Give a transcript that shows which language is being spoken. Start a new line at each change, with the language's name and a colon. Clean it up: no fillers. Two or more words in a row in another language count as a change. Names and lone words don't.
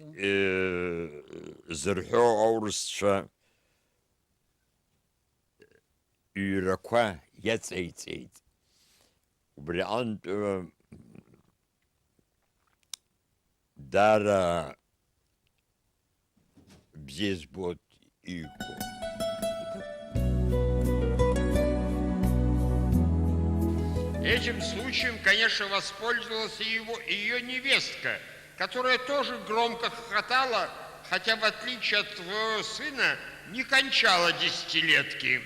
Abkhazian: зырҳәо аурысцәа ҩрақәа иаҵеиҵеит. Убри аҟнытә даара бзиа збоит иҩқәоу.
Russian: Этим случаем, конечно, воспользовалась и ее невестка, которая тоже громко хохотала, хотя, в отличие от своего сына, не кончала десятилетки.